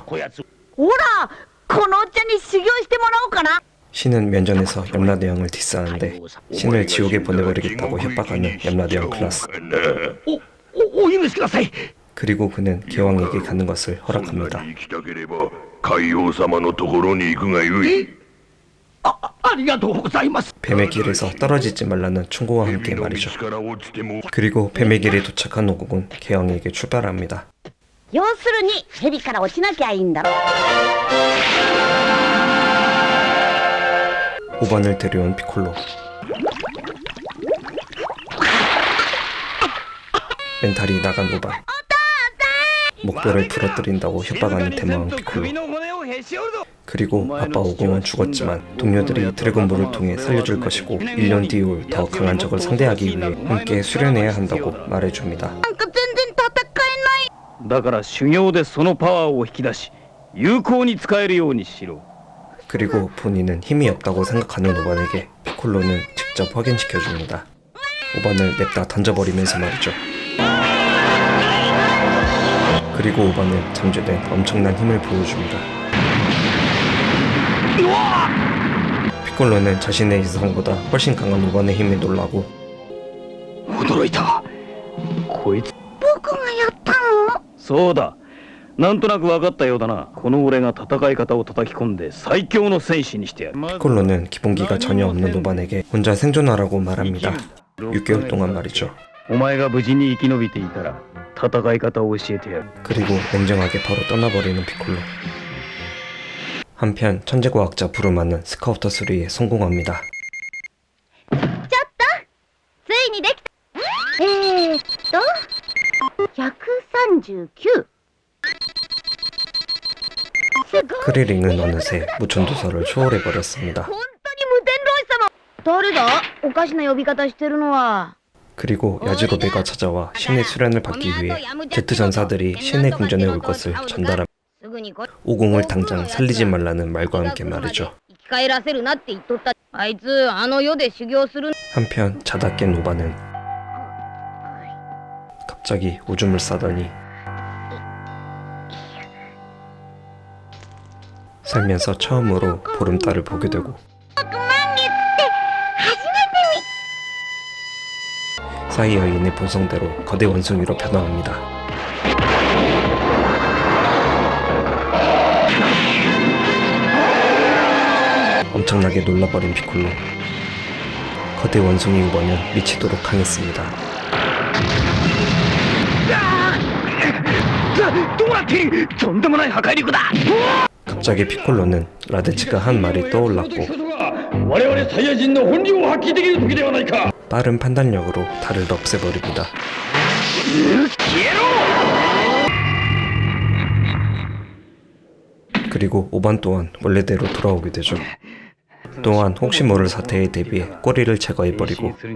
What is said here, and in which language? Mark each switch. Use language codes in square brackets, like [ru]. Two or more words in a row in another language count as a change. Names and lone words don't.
[ja] ほらこのおっちゃんに修行してもらおうかな [ko] 신은 면전에서 염라대왕을 디스하는데 신을 지옥에 보내버리겠다고 협박하는 염라대왕 클라스. [ja] お許しください。 [ko] 그리고 그는 괴왕에게 가는 것을 허락합니다. [ja] 生きたければ海王様のところに行くがよい。ありがとうございます。 [ko] 뱀의 길에서 떨어지지 말라는 충고와 함께 말이죠. [ja] 力落ちても [ko] 그리고 뱀의 길에 도착한 오공은 괴왕에게 출발합니다. [ja] 要するに蛇から落ちなきゃいいんだろ [ko] 오반을 데려온 피콜로. 멘탈이 나간 오반. 목뼈를 부러뜨린다고 협박하는 대마왕 피콜로. [ja] 首の骨をへし折るぞ。 [ko] 그리고 아빠 오공은 죽었지만 동료들이 드래곤볼을 통해 살려줄 것이고 1년 뒤 올 더 강한 적을 상대하기 위해 함께 수련해야 한다고 말해줍니다. [ja] なんか全然戦えないだから修行でそのパワーを引き出し有効に使えるようにしろ。 [ko] 그리고 본인은 힘이 없다고 생각하는 오반에게 피콜로는 직접 확인시켜줍니다. 오반을 냅다 던져버리면서 말이죠. 그리고 오반은 잠재된 엄청난 힘을 보여줍니다. 피콜로는 자신의 이상보다 훨씬 강한 오반의 힘에 놀라고 [ja] 驚いた。こいつ。僕がやったのそうだ。なんとなく分かったようだな。この俺が戦い方を叩き込んで最強の戦士にしてやる。 [ko] 피콜로는 기본기가 전혀 없는 오반에게 혼자 생존하라고 말합니다. 6개월 동안 말이죠. [ja] お前が無事に生き延びていたら戦い方を教えてやる。 [ko] 그리고 냉정하게 바로 떠나버리는 피콜로. 한편 천재과학자 부르마는 스카우터 수리에 성공합니다. [ja] ついにできた。139。 [ko] 크리링은 어느새 무천도사를 초월해버렸습니다. [ja] 本当に無天老師様。誰だ？おかしな呼び方してるのは。 [ko] 그리고 야지로베가 찾아와 신의 수련을 받기 위해 제트 전사들이 신의 궁전에 올 것을 전달하며 [ja] すぐにこ [ko] 오공을 당장 살리지 말라는 말과 함께 말이죠. [ja] 生き返らせるなって言っとった。あいつあの世で修行する。 [ko] 한편 자다 깬 오바는 갑자기 오줌을 싸더니 살면서 처음으로 보름달을 보게 되고 사이 여인의 본성대로 거대 원숭이로 변화합니다. 엄청나게 놀라버린 피콜로. 거대 원숭이 우버는 미치도록 강했습니다. [ja] どうなっている。とんでもない破壊力だ。 [ko] 갑자기 피콜로는 라데츠가 한 말이 떠올랐고 [ja] 我々サイヤ人の本領を発揮できる時ではないか。 [ko] 빠른 판단력으로 달을 없애버립니다. 그리고 오반 또한 원래대로 돌아오게 되죠. 또한 혹시 모를 사태에 대비해 꼬리를 제거해버리고